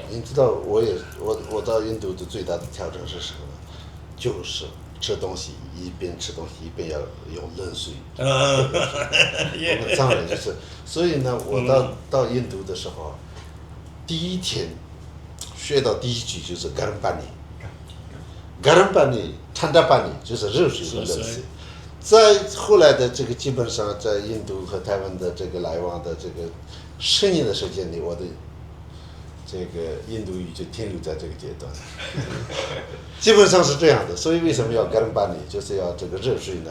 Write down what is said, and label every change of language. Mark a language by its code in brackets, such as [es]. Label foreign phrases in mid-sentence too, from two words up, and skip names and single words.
[zh] 你知道，我到印度的最大的挑战是什么呢？就是吃东西一边吃东西一边要用冷水。我们藏人就是，所以呢，我到印度的时候，第一天学到第一句就是 [hi] गरम पानी, गरम पानी, ठंडा पानी [zh] 就是热水和冷水。在后来的这个基本上在印度和台湾的这个来往的这个10年的时间里，我的这个印度语就停留在这个阶段，基本上是这样的。所以为什么要 [hi] गरम पानी, [zh] 就是要这个热水呢？